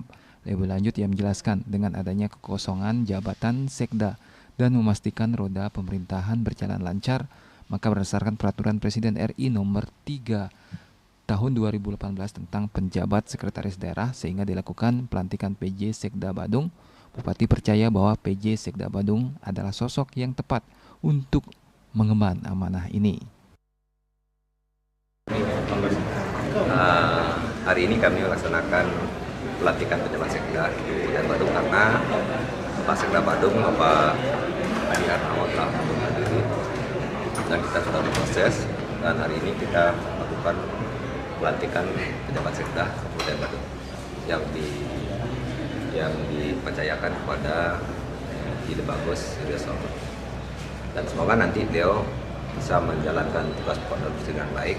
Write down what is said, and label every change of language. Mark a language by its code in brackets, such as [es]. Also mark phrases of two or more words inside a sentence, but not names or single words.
[id] Lebih lanjut, ia menjelaskan dengan adanya kekosongan jabatan Sekda dan memastikan roda pemerintahan berjalan lancar, maka berdasarkan Peraturan Presiden RI nomor 3 tahun 2018 tentang penjabat sekretaris daerah sehingga dilakukan pelantikan PJ Sekda Badung. Bupati percaya bahwa PJ Sekda Badung adalah sosok yang tepat untuk mengemban amanah ini. Hari ini kami melaksanakan pelantikan penjabat Sekda di Kabupaten Badung karena Pak Sekda Badung, Bapak Adi Arnawo telah menghadiri dan kita sudah berproses, dan hari ini kita melakukan pelantikan penjabat Sekda Kabupaten Badung yang dipercayakan kepada Ide Bagus Surya Swamba. Dan semoga nanti beliau bisa menjalankan tugas dan fungsi dengan baik.